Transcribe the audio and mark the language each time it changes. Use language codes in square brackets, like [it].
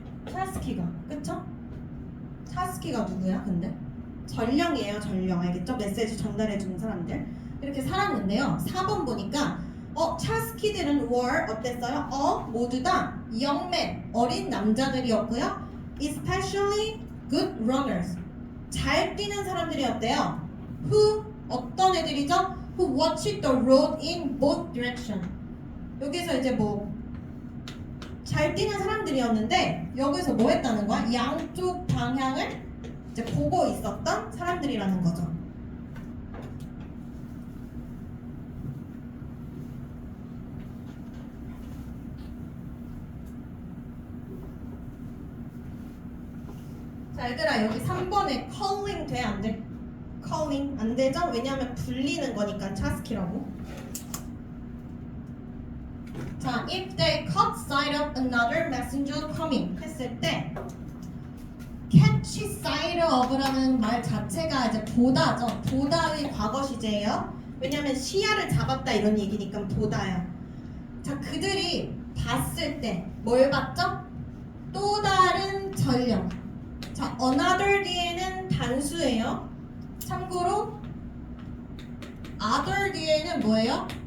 [ko] 차스키가. 그쵸? 차스키가 누구야 근데? 전령이에요. 전령. 알겠죠? 메시지 전달해주는 사람들. 이렇게 살았는데요. 4번 보니까 차스키들은 were 어땠어요? 모두 다 [en] young men, [ko] 어린 남자들이었고요. [en] especially good runners. [ko] 잘 뛰는 사람들이었대요. who 어떤 애들이죠? [en] who watched the road in both direction. [ko] 여기서 이제 뭐 잘 뛰는 사람들이었는데 여기서 뭐 했다는 거야? 양쪽 방향을 이제 보고 있었던 사람들이라는 거죠. 자 얘들아 여기 3번에 calling 돼? 안 돼? calling 안 되죠? 왜냐하면 불리는 거니까 차스키라고. [en] 자 if they caught sight of another messenger coming [ko] 했을 때 [en] catch sight of라는 [ko] 말 자체가 이제 보다죠. 보다의 과거 시제예요. 왜냐하면 시야를 잡았다 이런 얘기니까 보다야. 자 그들이 봤을 때 뭘 봤죠? 또 다른 전령. 자, another 뒤에는 단수예요. 참고로 other 뒤에는 뭐예요?